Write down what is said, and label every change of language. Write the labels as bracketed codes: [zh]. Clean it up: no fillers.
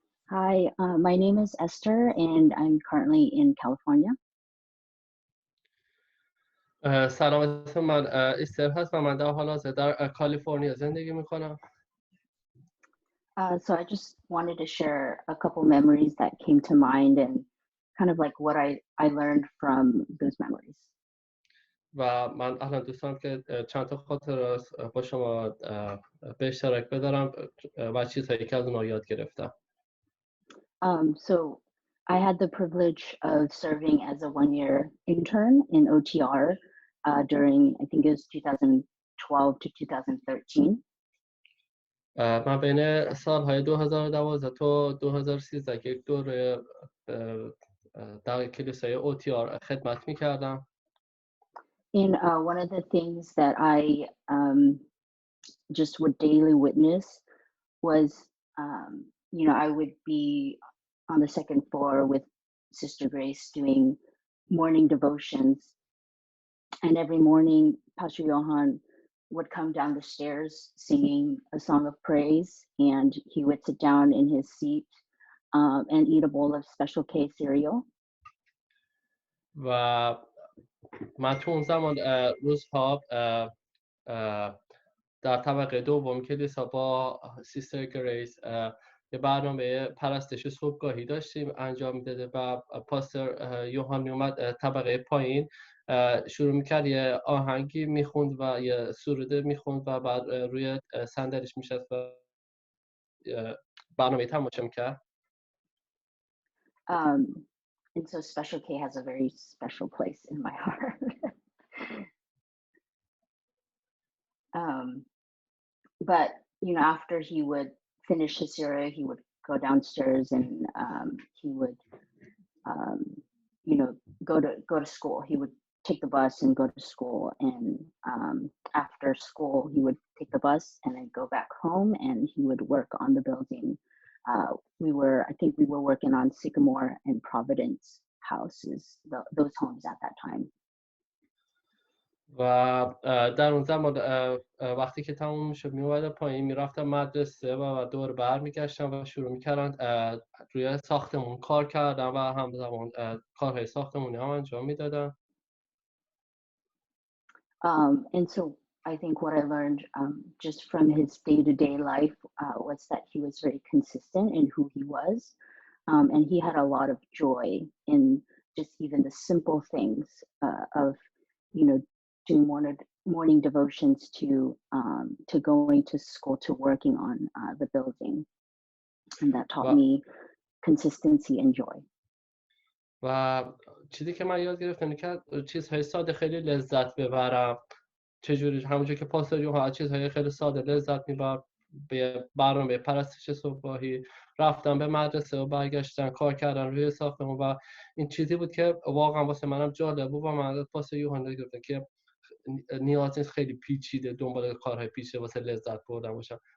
[en] Hi, my name is Esther, and I'm currently in California. [fa] سلامت، من ایستر هستم. من در حال حاضر در کالیفرنیا زندگی میکنم. [en] So I just wanted to share a couple memories that came to mind and kind of like what I learned from those memories. [fa] و من الان دوست دارم که چند تا خاطره با شما به اشتراک بذارم و چیزهایی که از اونها یاد گرفتم. [en] So I had the privilege of serving as a one-year intern in OTR during, I think it was 2012 to 2013. [fa] من بین سالهای 2012 تا 2013 که یک دوره در کلیسای OTR خدمت میکردم. [en] And one of the things that I just would daily witness was, you know, I would be on the second floor with Sister Grace doing morning devotions. And every morning, Pastor Johan would come down the stairs singing a song of praise, and he would sit down in his seat and eat a bowl of Special K cereal. [fa] و من تو اون زمان روزها در طبقه دوم کلیسا با سیستر گریس یه برنامه پرستش صبحگاهی داشتیم انجام میداده و پاستر یوحان میومد طبقه پایین شروع میکرد یه آهنگی میخوند و یه سروده میخوند و بعد روی صندلیش میشست و برنامه تماشا میکرد. [en] And so Special K has a very special place in my heart. But, you know, after he would finish his cereal, he would go downstairs and he would, you know, go to school. He would take the bus and go to school. And after school, he would take the bus and then go back home and he would work on the building. I think we were working on Sycamore and Providence houses, those homes at that time. [fa] و در اون زمان وقتی که تموم شد میومدم پایین میرفتم مدرسه و دور برمیگشتم و شروع میکردن روی ساختمون کار کردن و همزمان کارهای ساختمونی هم انجام میدادن. [en] And so I think what I learned just from his day-to-day life was that he was very consistent in who he was. And he had a lot of joy in just even the simple things of, you know, doing morning devotions to going to school, to working on the building. And that taught me consistency and joy. [fa] و چیزی که من یاد گرفتم که چیزهای ساده خیلی لذت ببرم. چجوری همونجور که پاستر یوحنا چیزهای خیلی ساده لذت میبرد، به برنامه پرستش صبحگاهی رفتن به مدرسه و برگشتن کار کردن روی ساختمون و این چیزی بود که واقعا واسه منم جالب بود و من از پاستر یوحنا گرفتم که نیاز نیست خیلی پیچیده دنبال کارهای پیچیده واسه لذت بردن باشم.